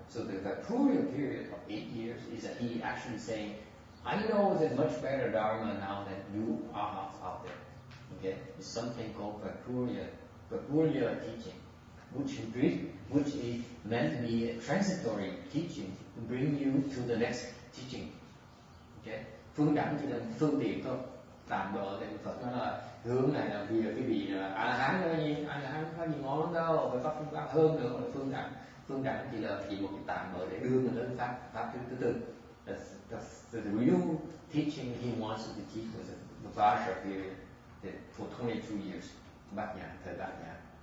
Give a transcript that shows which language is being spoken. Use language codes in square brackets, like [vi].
[en] So the Vaipurya period of 8 years is that he actually saying, I know there's much better dharma now than you arahants out there. Okay, it's something called Vaipurya teaching, which is meant to be a transitory teaching to bring you to the next teaching. [vi] Okay, phương đẳng chỉ là phương tiện thôi, tạm bợ thì Phật nói là hướng này là vì cái vị là A La Hán không có gì ngon lắm đâu, phải pháp hơn nữa là phương đẳng. Phương đẳng chỉ là một cái tạm bợ để đưa mình đến pháp thứ tư. [en] The real teaching he wants to teach was the Vasha period for 22 years, Bát Nhã, thời Bát Nhã.